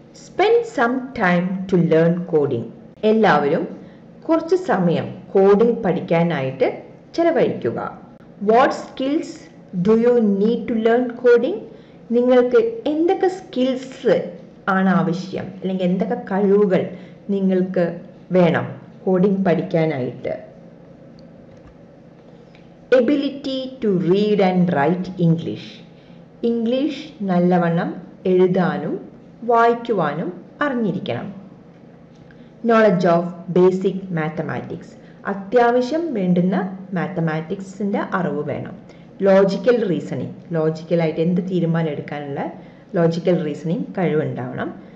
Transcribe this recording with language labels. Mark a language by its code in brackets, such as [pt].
[en] Spend some time to learn coding. [ml] എല്ലാവരും കുറച്ച് സമയം കോഡിംഗ് പഠിക്കാനായിട്ട് ചെലവഴിക്കുക. [en] What skills do you need to learn coding? [ml] നിങ്ങൾക്ക് എന്തൊക്കെ സ്കിൽസ് ആണ് ആവശ്യം, അല്ലെങ്കിൽ എന്തൊക്കെ കഴിവുകൾ നിങ്ങൾക്ക് വേണം കോഡിംഗ് പഠിക്കാനായിട്ട്? [en] Ability to read and write English. [ml] English നല്ലവണ്ണം എഴുതാനും വായിക്കുവാനും അറിഞ്ഞിരിക്കണം. [en] Knowledge of basic mathematics. [ml] അത്യാവശ്യം വേണ്ടുന്ന മാത്തമാറ്റിക്സിൻ്റെ അറിവ് വേണം. ലോജിക്കൽ റീസണിങ്, ലോജിക്കലായിട്ട് എന്ത് തീരുമാനം എടുക്കാനുള്ള ലോജിക്കൽ റീസണിങ് കഴിവുണ്ടാവണം.